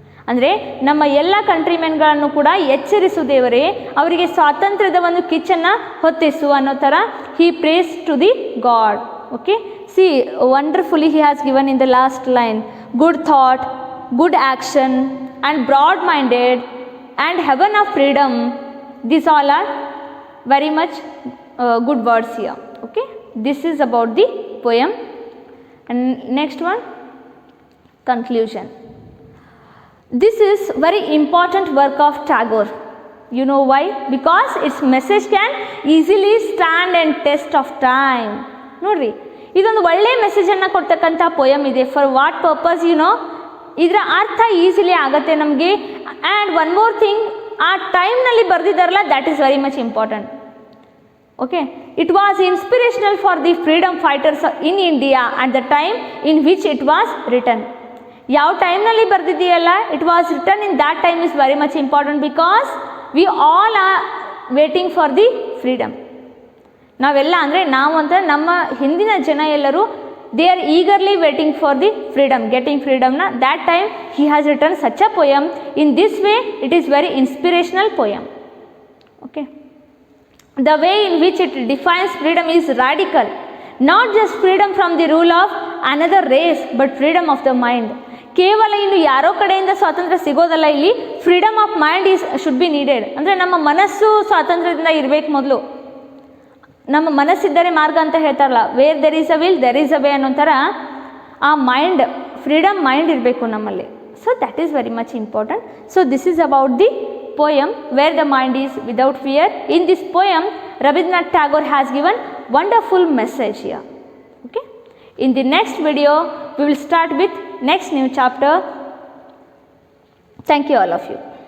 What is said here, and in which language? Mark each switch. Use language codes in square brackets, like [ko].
[kn] ಅಂದರೆ ನಮ್ಮ ಎಲ್ಲ ಕಂಟ್ರಿಮೆನ್ಗಳನ್ನು ಕೂಡ ಎಚ್ಚರಿಸು ದೇವರೇ, ಅವರಿಗೆ ಸ್ವಾತಂತ್ರ್ಯದ ಒಂದು ಕಿಚ್ಚನ್ನು ಹೊತ್ತಿಸು ಅನ್ನೋ ಥರ [en] He praise to the god. Okay, see wonderfully he has given in the last line, good thought, good action and broad minded and heaven of freedom. These all are very much good words here. Okay, this is about the poem. And next one, conclusion. This is very important work of Tagore. You know why? Because its message can easily stand and test of time. [kn] ನೋಡ್ರಿ, ಇದೊಂದು ಒಳ್ಳೆಯ ಮೆಸೇಜನ್ನು ಕೊಡ್ತಕ್ಕಂಥ poem ಇದೆ. [en] For what purpose? You know, [kn] ಇದರ ಅರ್ಥ easily ಆಗುತ್ತೆ ನಮಗೆ. [en] and one more thing, [kn] ಆ ಟೈಮ್ನಲ್ಲಿ ಬರೆದಿದ್ದಾರಲ್ಲ, [en] That is very much important. Okay, it was inspirational for the freedom fighters in India at the time in which it was written. [kn] ಯಾವ ಟೈಮ್ನಲ್ಲಿ ಬರೆದಿದೆಯಲ್ಲ, [en] It was written in that time is very much important. Because we all are waiting for the freedom. [kn] ನಾವೆಲ್ಲ ಅಂದರೆ ನಾವು ಅಂತ ನಮ್ಮ ಹಿಂದಿನ ಜನ ಎಲ್ಲರೂ [en] they are eagerly waiting for the freedom, getting freedom na. That time he has written such a poem. In this way it is very inspirational poem. Okay, the way in which it defines freedom is radical. Not just freedom from the rule of another race, but freedom of the mind. [kn] ಕೇವಲ ಇನ್ನು ಯಾರೋ ಕಡೆಯಿಂದ ಸ್ವಾತಂತ್ರ್ಯ ಸಿಗೋದಲ್ಲ, ಇಲ್ಲಿ [en] Freedom of mind is should be needed. [kn] ಅಂದರೆ ನಮ್ಮ ಮನಸ್ಸು ಸ್ವಾತಂತ್ರ್ಯದಿಂದ ಇರಬೇಕು. ಮೊದಲು ನಮ್ಮ ಮನಸ್ಸಿದ್ದರೆ ಮಾರ್ಗ ಅಂತ ಹೇಳ್ತಾರಲ್ಲ, [en] where there is a will there is a way [kn] ಅನ್ನೋ ಥರ ಆ ಮೈಂಡ್, ಫ್ರೀಡಮ್ ಮೈಂಡ್ ಇರಬೇಕು ನಮ್ಮಲ್ಲಿ. [en] So, that is very much important. So, this is about the poem Where the Mind is Without Fear. In this poem, Rabindranath Tagore has given wonderful message here. Okay. In the next video, we will start with next new chapter. Thank you all of you.